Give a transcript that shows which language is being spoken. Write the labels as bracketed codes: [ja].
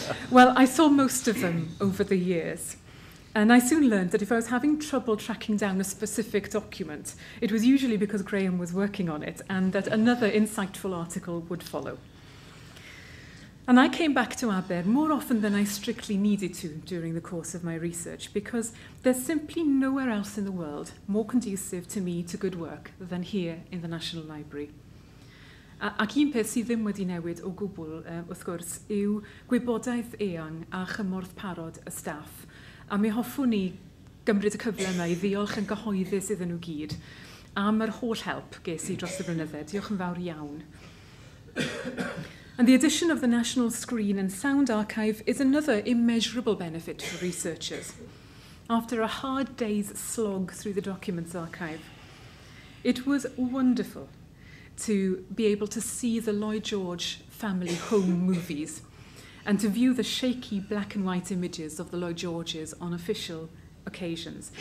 [en] Well, I saw most of them over the years, and I soon learned that if I was having trouble tracking down a specific document, it was usually because Graham was working on it, and that another insightful article would follow. And I came back to Aber more often than I strictly needed to during the course of my research, because there's simply nowhere else in the world more conducive to me to good work than here in the National Library. [cy] Ac un peth sydd ddim wedi newid o gwbl, wrth gwrs, yw gwybodaeth eang a chymorth parod y staff. A mi hoffwn ni gymryd y cyfle yma i ddiolch yn gyhoeddus iddyn nhw gyd am yr holl help ges i dros y blynydde. Diolch yn fawr iawn. [en] And the addition of the National Screen and Sound Archive is another immeasurable benefit for researchers. After a hard day's slog through the Documents Archive, it was wonderful to be able to see the Lloyd George family home movies and to view the shaky black and white images of the Lloyd Georges on official occasions.